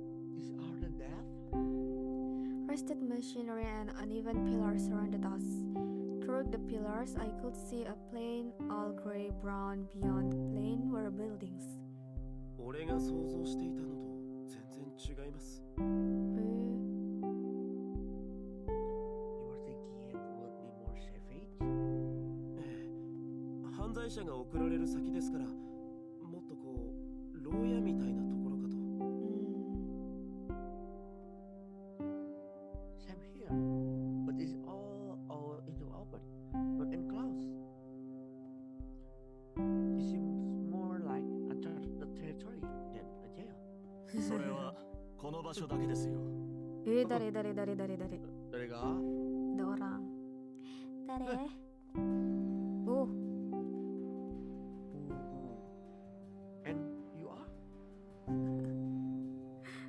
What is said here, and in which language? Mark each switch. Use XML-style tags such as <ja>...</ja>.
<en>These are the death. Rusted machinery and uneven pillars surrounded us. Through the pillars, I could see a plain, all gray-brown. Beyond the plain were buildings.</en> <ja>俺が想像していたのと全然違います。</ja> <en>You were thinking it would be more savage?</en> <ja>犯罪者が送られる先ですから、もっとこう牢屋みたいなところかと。</ja> <en>Same here, but it's all into open, not enclosed. It seems more like uncharted territory than a jail.</en> <ja>それはこの場所だけですよ。誰誰が?</ja> <id>Ada orang.</id> <ja>Dare?</ja> <id>Oh,</id> <en>And you are?</en>